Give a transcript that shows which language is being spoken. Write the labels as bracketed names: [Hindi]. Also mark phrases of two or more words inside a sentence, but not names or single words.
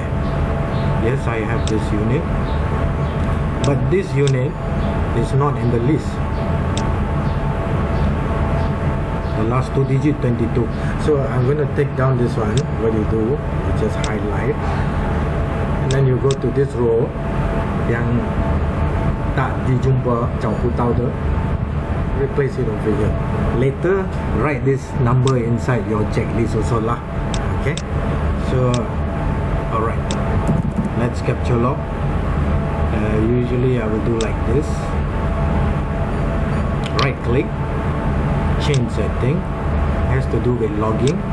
[English] Yes, I have this unit, but this unit is not in the list. The last 2 digit 22. So I'm going to take down this one. What you do, you just highlight, and then you go to this row [Malay] yang tak dijumpa [Chinese] 找不到的, [English] replace it over here. Later write this number inside your checklist also lah. Okay, so alright, let's capture log. Usually I will do like this, right click, change setting, has to do with logging.